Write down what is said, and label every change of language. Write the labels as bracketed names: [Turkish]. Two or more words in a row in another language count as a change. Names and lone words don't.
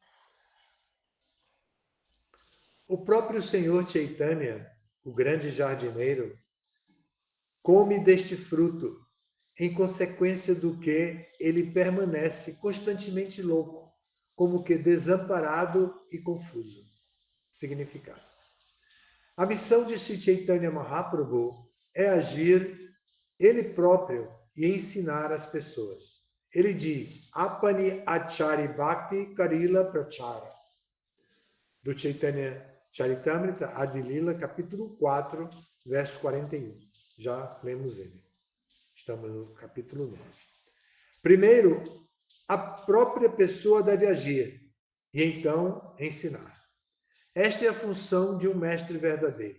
[Portuguese] O próprio Senhor Chaitanya, o grande jardineiro, come deste fruto, em consequência do que ele permanece constantemente louco, como que desamparado e confuso. Significado. A missão de Sri Chaitanya Mahaprabhu é agir ele próprio e ensinar as pessoas. Ele diz, [Bangla] আপনি আচরি ভক্তি করিল প্রচার. [Portuguese] Do Chaitanya Charitamrita, Adi Lila, capítulo 4, verso 41. Já lemos ele. Estamos no capítulo 9. Primeiro, a própria pessoa deve agir e então ensinar. Esta é a função de um mestre verdadeiro.